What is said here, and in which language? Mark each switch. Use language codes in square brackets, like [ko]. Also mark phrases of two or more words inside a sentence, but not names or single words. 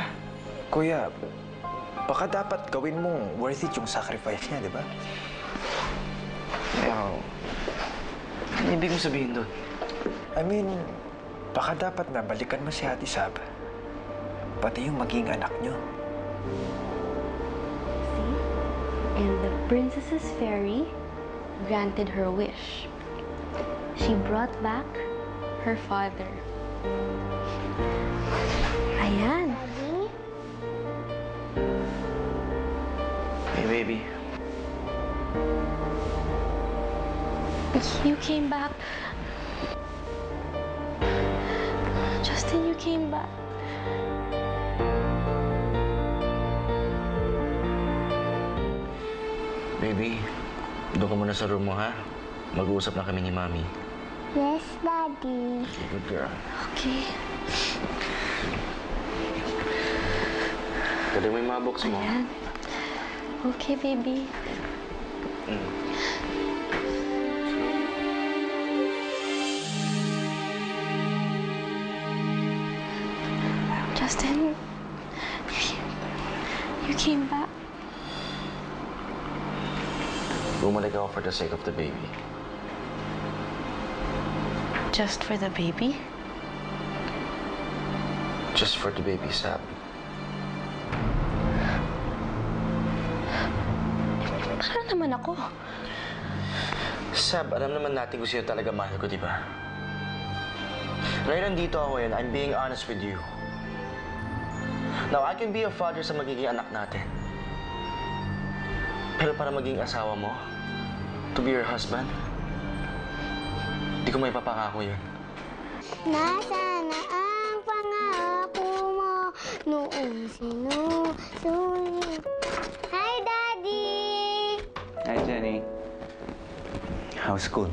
[tl] Kuya, baka dapat gawin mong [en] worth it [tl] yung sacrifice niya, di ba? Ano ibig mo sabihin doon? [en] I mean, [tl] baka dapat na balikan mo si Ate Sab. Pati yung maging anak niyo. [en] And the princess's fairy granted her wish. She brought back her father. [tl] Ayan. [en] Hey, baby. You came back. Justin, you came back. Baby, [tl] doon ka muna sa room mo, ha? Mag-uusap na kami ni Mami. [en] Yes, Daddy. Okay, good girl. Okay. [tl] Galing mo yung mga books mo. Ayan. [en] Okay, baby. Justin, you came back. [tl] Bumalik ako [en] for the sake of the baby. Just for the baby? Just for the baby, Sab. [tl] Para naman ako. Sab, alam naman natin kung sino talaga mahal ko, di ba? Ngayon nandito ako ngayon, [en] I'm being honest with you. Now, I can be a father [tl] sa magiging anak natin. Pero para maging asawa mo, [en] to be your husband, [tl] hindi ko may papangako yun. Nasaan na ang pangako mo noong sinusunod? [en] Hi, Daddy! Hi, Jenny. How's school?